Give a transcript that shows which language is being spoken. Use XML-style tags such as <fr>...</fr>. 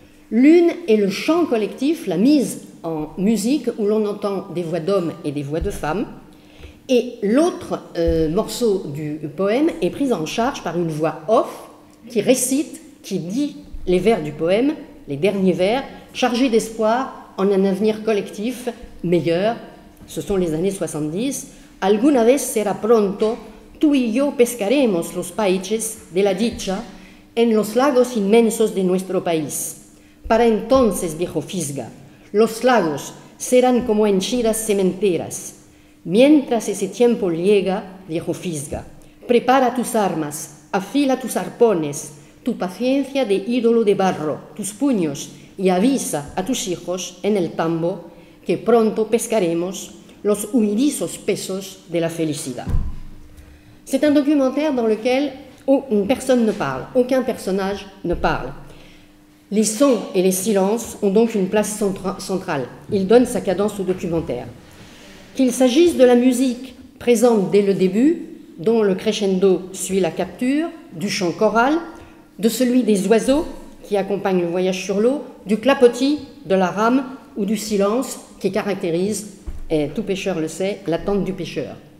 <fr>L'une est le chant collectif, la mise en musique où l'on entend des voix d'hommes et des voix de femmes, Et l'autre morceau du poème est pris en charge par une voix off qui récite, qui dit les vers du poème, les derniers vers, chargés d'espoir en un avenir collectif meilleur. Ce sont les années 70.</fr> <es>Alguna vez será pronto, tú y yo pescaremos los paiches de la dicha en los lagos inmensos de nuestro país. Para entonces, viejo Fisga, los lagos serán como henchidas cementeras. Mientras ese tiempo llega, viejo Fisga, prepara tus armas, afila tus arpones, tu paciencia de ídolo de barro, tus puños, y avisa a tus hijos en el tambo que pronto pescaremos los huidizos pesos de la felicidad.</es> <fr>C'est un documentaire dans lequel personne ne parle, aucun personnage ne parle. Les sons et les silences ont donc une place centrale. Ils donnent sa cadence au documentaire. Qu'il s'agisse de la musique présente dès le début, dont le crescendo suit la capture, du chant choral, de celui des oiseaux qui accompagnent le voyage sur l'eau, du clapotis, de la rame ou du silence qui caractérise, et tout pêcheur le sait, l'attente du pêcheur.</fr>